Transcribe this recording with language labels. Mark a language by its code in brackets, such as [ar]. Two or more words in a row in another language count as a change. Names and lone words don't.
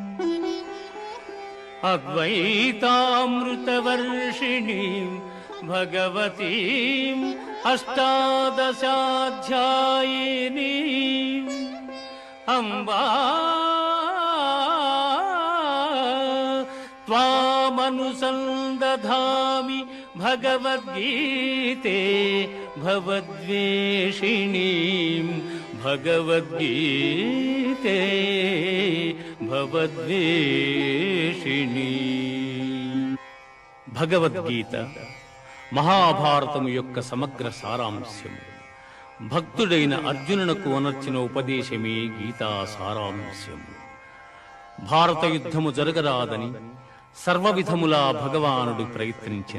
[sa] अद्वैतामृतवर्षिणीं भगवतीम् अष्टादशाध्यायिनीम् अम्बा त्वामनुसन्दधामि भगवद्गीते भवद्वेषिणीं भगवद्गीते भवद्वेषिणी। [te] భగవద్గీత మహాభారతము యొక్క సమగ్ర సారాంశం. భక్తుడైన అర్జునునకు అనర్చిన ఉపదేశమే గీతా సారాంశం. భారత యుద్ధము జరగరాదని సర్వవిధములా భగవానుడు ప్రయత్నించెను.